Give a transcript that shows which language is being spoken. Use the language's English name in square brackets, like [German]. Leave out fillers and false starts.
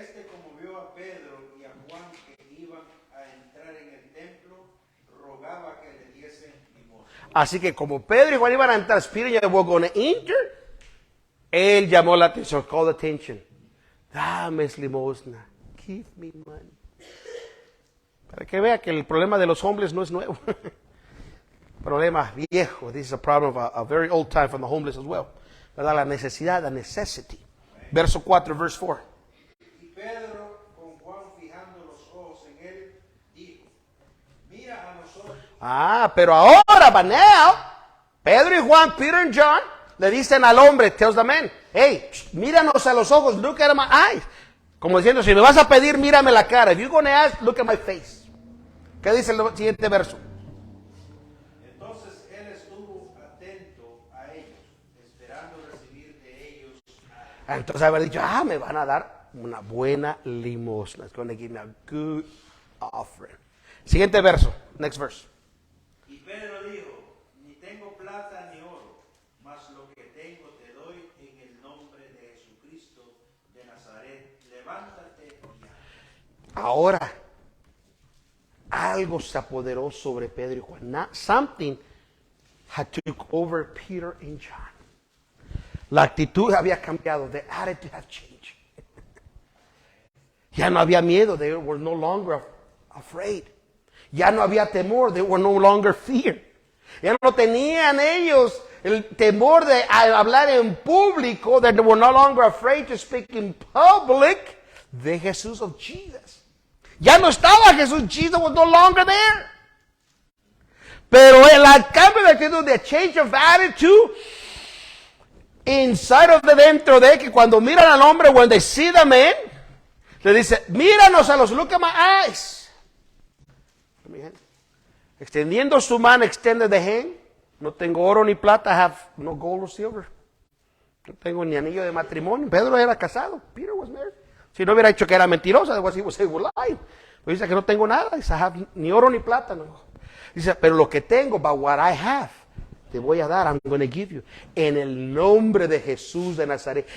[Spanish] Como vio a Pedro y a Juan que iban a entrar en el templo, rogaba que le diesen limosna. Así que como Pedro y Juan iban a entrar, [English] Peter and were going to enter, [Spanish] él llamó la atención, [English] called attention. [Spanish] Dame limosna. [English] Give me money. [Spanish] Para que vea que el problema de los homeless no es nuevo. Problema viejo. [English] This is a problem of a very old time from the homeless as well. [Spanish] ¿Verdad? La necesidad, la necessity. Verso 4, [English] verse 4. [Spanish] Y Pedro, con Juan fijando los ojos en él, dijo, mira a nosotros. Pero ahora, [English] but now, [Spanish] Pedro y Juan, [English] Peter and John, [Spanish] le dicen al hombre, [English] tells the man, [Spanish] hey, míranos a los ojos, [English] look at my eyes. [Spanish] Como diciendo, si me vas a pedir, mírame la cara. [English] If you're going to ask, look at my face. [Spanish] ¿Qué dice el siguiente verso? Entonces él estuvo atento a ellos, esperando recibir de ellos. Entonces haber dicho, me van a dar una buena limosna. [English] It's going to give me a good offering. [Spanish] Siguiente verso, [English] next verse. [Spanish] Y Pedro dijo, ni tengo plata ni oro, mas lo que tengo te doy en el nombre de Jesucristo de Nazaret. Levántate y anda. Ahora, algo se apoderó sobre Pedro y Juan. [English] Something had took over Peter and John. [Spanish] La actitud había cambiado. [English] The attitude had changed. [Spanish] Ya no había miedo. [English] They were no longer afraid. [Spanish] Ya no había temor. [English] They were no longer fear. [Spanish] Ya no tenían ellos el temor de hablar en público. [English] They were no longer afraid to speak in public. [Spanish] De Jesús, [English] of Jesus. [Spanish] Ya no estaba Jesús. [English] Jesus was no longer there. [Spanish] Pero el cambio de actitud, [English] the change of attitude, inside of the [Spanish] dentro de que cuando miran al hombre, [English] when they see the man, [Spanish] le dice, míranos a los, [English] look at my eyes. [Spanish] Extendiendo su mano, [English] extended the hand. [Spanish] No tengo oro ni plata, [English] I have no gold or silver. [Spanish] No tengo ni anillo de matrimonio. Pedro era casado. [English] Peter was married. [Spanish] Si no hubiera dicho que era mentirosa, [English] he was lying. [Spanish] Pero dice que no tengo nada. Dice, [English] I have [Spanish] ni oro ni plata. No. Dice, pero lo que tengo, [English] but what I have, [Spanish] te voy a dar, [English] I'm going to give you. [Spanish] En el nombre de Jesús de Nazaret.